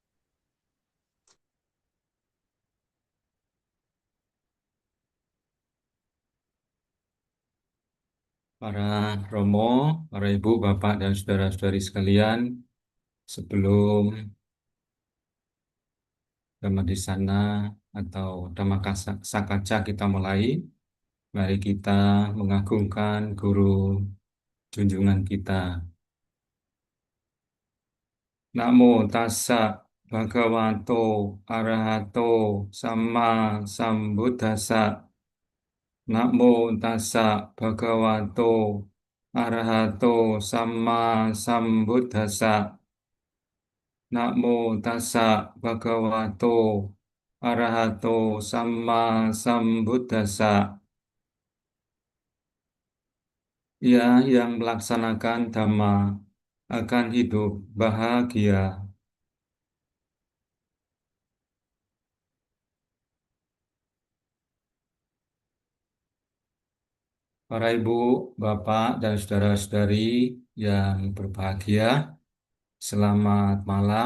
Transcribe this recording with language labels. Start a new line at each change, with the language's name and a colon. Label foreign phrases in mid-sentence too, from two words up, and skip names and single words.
Indonesian: Para Romo, para Ibu, Bapak, dan saudara-saudari sekalian, sebelum Dhamma di sana atau Dhamma Sakaca kita mulai, mari kita mengagungkan Guru junjungan kita.
Pali: Namo tassa bhagavato arahato samma sambuddhassa. Namo tassa bhagavato arahato samma sambuddhassa. Namo tassa bhagavato arahato samma sambuddhassa.
Indonesian: Ya yang melaksanakan dhamma akan hidup bahagia. Para ibu, bapak, dan saudara-saudari yang berbahagia, selamat malam.